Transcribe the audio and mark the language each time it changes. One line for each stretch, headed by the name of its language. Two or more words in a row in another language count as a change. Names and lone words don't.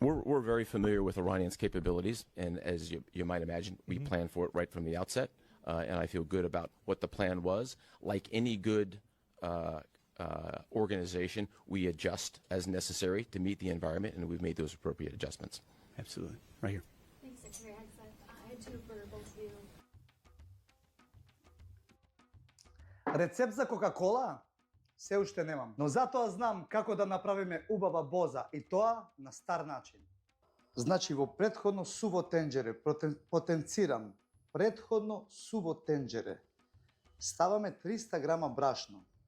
English: We're very familiar with Iranian's capabilities, and as you might imagine, we planned for it right from the outset, and I feel good about what the plan was. Like any good organization, we adjust as necessary to meet the environment, and we've made those appropriate adjustments. Absolutely. Right here. Thanks, Secretary. I had two for both of you.
Macedonian: Рецепт за Кока-кола? Се уште немам, но затоа знам како да направиме убава боза и тоа на стар начин. Значи во претходно суво тенџере, потенцирам, претходно суво тенџере, ставаме 300 грама брашно.